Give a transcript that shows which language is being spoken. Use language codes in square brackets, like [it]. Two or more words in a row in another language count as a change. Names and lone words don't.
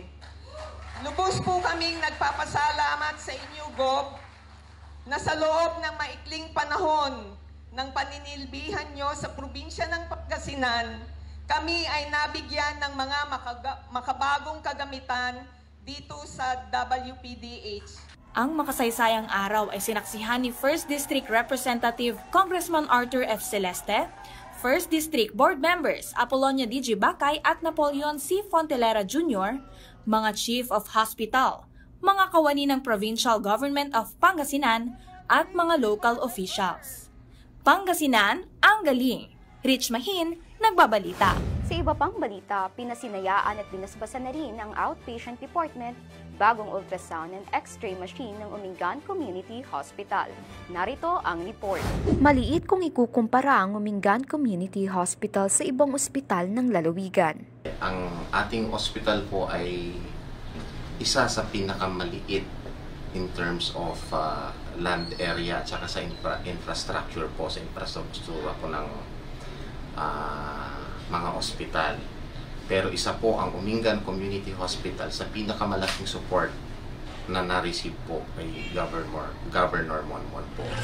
[tl] Lubos po kaming nagpapasalamat sa inyo, Gob, na sa loob ng maikling panahon ng paninilbihan nyo sa probinsya ng Pangasinan, kami ay nabigyan ng mga makabagong kagamitan dito sa WPDH. Ang makasaysayang araw ay sinaksihan ni 1st District Representative Congressman Arthur F. Celeste, 1st District Board Members Apollonia D.G. Bacay at Napoleon C. Fontelera Jr., mga [en] Chief of Hospital, [tl] mga kawani ng Provincial Government of Pangasinan at mga [en] local officials. [tl] Pangasinan, ang galing! Rich Mahin, nagbabalita. Sa iba pang balita, pinasinayaan at binasbasan na rin ang [en] outpatient department, [tl] bagong [en] ultrasound and x-ray machine [tl] ng Umingan Community Hospital. Narito ang report. Maliit kung ikukumpara ang Umingan Community Hospital sa ibang ospital ng lalawigan. Ang ating hospital po ay isa sa pinakamaliit [en] in terms of land area [tl] at saka sa infrastructure po, sa infrastruktura po ng mga ospital. Pero isa po ang Umingan Community Hospital sa pinakamalaking support na na-receive po kay Governor Monmon po.